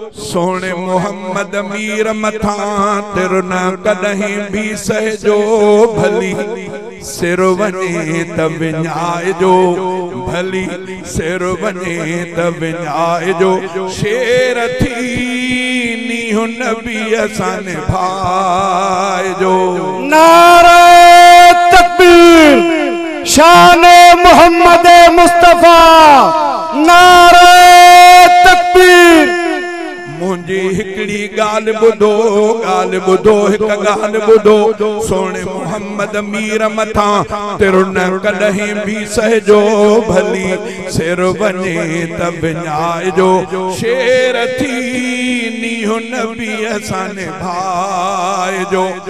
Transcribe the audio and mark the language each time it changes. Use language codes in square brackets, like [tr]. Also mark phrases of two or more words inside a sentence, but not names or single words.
[sd] سهڻي محمد مير مٿان تر نه ڪڏهن به سهجو ڀلي، سر وڃي ته وڃائجو ڀلي، سر وڃي ته وڃائجو. شير ٿي نيهه نبي اسان نڀائجو. [ur] نعرہ تکبیر، شان محمد مصطفیٰ. نعرہ تکبیر. [sd] منهنجي هڪڙي ڳالهه ٻڌو، ڳالهه ٻڌو، هڪ ڳالهه ٻڌو. سهڻي محمد مير مٿان تر نه ڪڏهن به سهجو ڀلي، سر وڃي ته وڃائجو. شير ٿي نيهه نبي اسان نڀائجو.